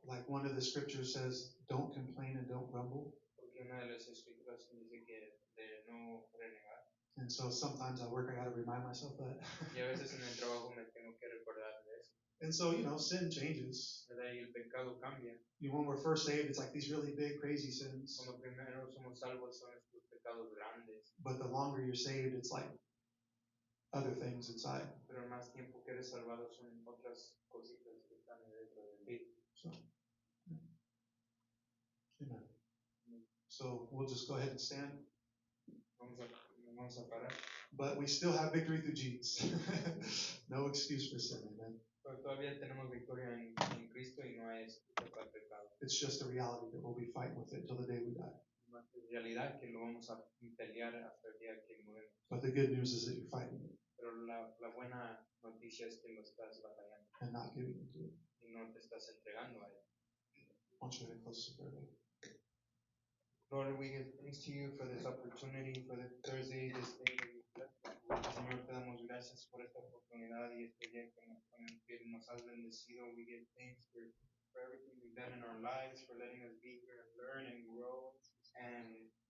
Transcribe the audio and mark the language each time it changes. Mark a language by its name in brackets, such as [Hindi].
[English] Like one of the scriptures says, don't complain and don't grumble. [Spanish] Porque una de las escrituras dice que de no renegar. [English] And so sometimes at work I gotta remind myself that. [Spanish] Y a veces en el trabajo me tengo que recordar de eso, [English] And so, sin changes. [Spanish] ¿verdad? Y el pecado cambia. [English] When we're first saved, it's like these really big, crazy sins. [Spanish] Cuando primero somos salvos son estos pecados grandes, [English] But the longer you're saved, it's like other things inside. [Spanish] pero el más tiempo que eres salvado son otras cositas que están dentro de ti. [English] So, amen. So we'll just go ahead and stand. [Spanish] Vamos a parar. [English] But we still have victory through Jesus. No excuse for sin, amen. [Spanish] Pero todavía tenemos victoria en Cristo y no hay excusa para el pecado. [English] It's just a reality that we'll be fighting with it till the day we die. [Spanish] Una realidad que lo vamos a pelear hasta el día que mueramos. [English] But the good news is that you're fighting it [Spanish] Pero la buena noticia es que lo estás batallando [English] and not giving into it. [Spanish] y no te estás entregando a él. [English] I want you to close this prayer. Lord, we give thanks to you for this opportunity, for the Thursday, this day that you blessed. [Spanish] Señor, te damos gracias por esta oportunidad y este día con el que nos has bendecido. [English] We give thanks for everything you've done in our lives, for letting us be here and learn and grow and